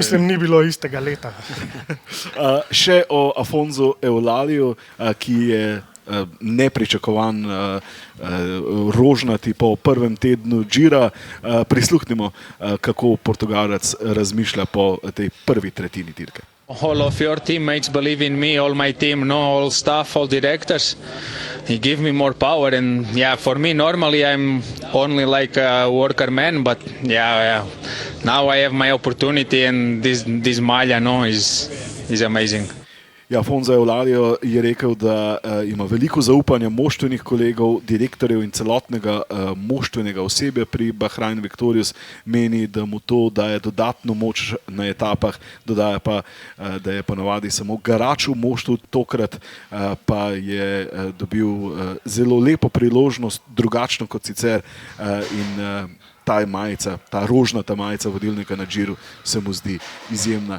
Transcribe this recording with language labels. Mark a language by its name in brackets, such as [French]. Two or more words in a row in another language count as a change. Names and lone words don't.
[Slovenian] Mislim, ni bilo istega leta. Še o Afonso Eulaliju, ki je nepričakovan rožnati po prvem tednu Gira. Prisluhnimo, kako Portugalec razmišlja po tej prvi tretjini dirke. [English] All of your teammates believe in me, all my team, all staff, all directors. He give me more power and for me normally I'm only like a worker man, but now I have my opportunity and this malja is amazing. [Slovenian] Afonso Eulalijo je rekel, da ima veliko zaupanja moštvenih kolegov, direktorjev in celotnega moštvenega osebja pri Bahrain Victorious. Meni, da mu to daje dodatno moč na etapah, dodaja pa, da je ponavadi samo garač v moštvu, tokrat pa je dobil zelo lepo priložnost, drugačno kot sicer, in ta majica, ta rožnata majica vodilnika na Giru se mu zdi izjemna.